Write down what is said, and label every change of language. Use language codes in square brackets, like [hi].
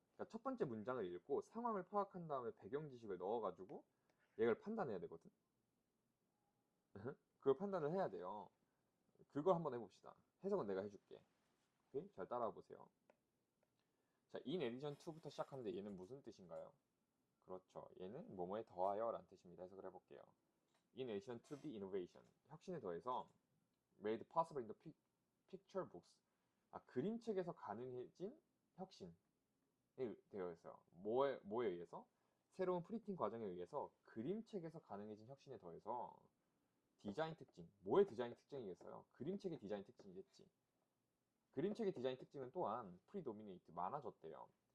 [ko] 그러니까 첫 번째 문장을 읽고 상황을 파악한 다음에 배경 지식을 넣어가지고 얘를 판단해야 되거든. 그걸 판단을 해야 돼요. 그걸 한번 해봅시다. 해석은 내가 해줄게. 오케이? 잘 따라와 보세요. 자, [en] in addition to [ko] 부터 시작하는데 얘는 무슨 뜻인가요? 그렇죠. 얘는 뭐뭐에 더하여 라는 뜻입니다. 해석을 해볼게요. [en] In addition to the innovation. [ko] 혁신에 더해서 [en] made possible in the picture books. [ko] 그림책에서 가능해진 혁신에 되어 있어요. 뭐에 의해서? 새로운 프린팅 과정에 의해서 그림책에서 가능해진 혁신에 더해서 디자인 특징. 뭐의 디자인 특징이겠어요? 그림책의 디자인 특징이겠지. 그림책의 디자인 특징은 또한 predominate, 많아졌대요.